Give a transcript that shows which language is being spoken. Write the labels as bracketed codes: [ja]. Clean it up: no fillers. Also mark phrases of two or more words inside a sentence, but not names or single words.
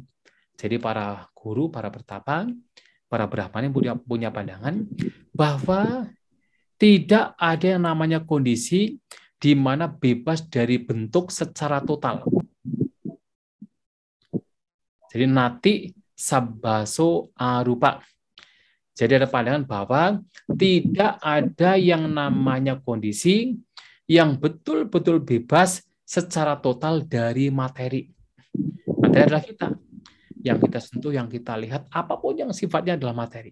[id] Jadi para guru, para pertapa, para brahmana yang punya pandangan bahwa tidak ada yang namanya kondisi di mana bebas dari bentuk secara total. [pi] Jadi nati sabbaso arupa. [id] Jadi ada pandangan bahwa tidak ada yang namanya kondisi yang betul-betul bebas secara total dari materi. Materi adalah kita. Yang kita sentuh, yang kita lihat, apapun yang sifatnya adalah materi.